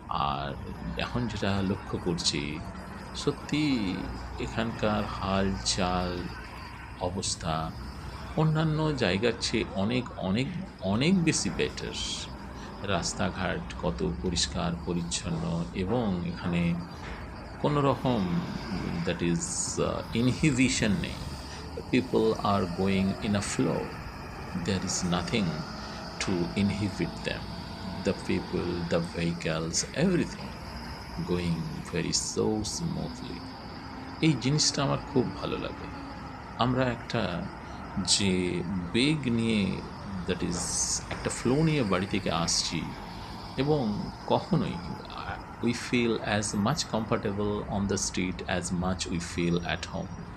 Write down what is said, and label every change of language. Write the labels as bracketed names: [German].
[Bangla] আর এখন যেটা লক্ষ্য করছি, সত্যি এখানকার হাল চাল, অবস্থা অন্যান্য জায়গার চেয়ে অনেক অনেক অনেক বেশি বেটার। রাস্তাঘাট কত পরিষ্কার পরিচ্ছন্ন, এবং এখানে কোনো রকম [English] that is inhibition [Bangla] নেই। [English] People are going in a flow. There is nothing to inhibit them. The people, the vehicles, everything going very so smoothly. [Bangla] এই জিনিসটা আমার খুব ভালো লাগে। আমরা একটা যে বেগ নিয়ে, [English] that is [Bangla] একটা ফ্লো নিয়ে বাড়ি থেকে আসছি, এবং কখনোই [English] We feel as much comfortable on the street as much we feel at home.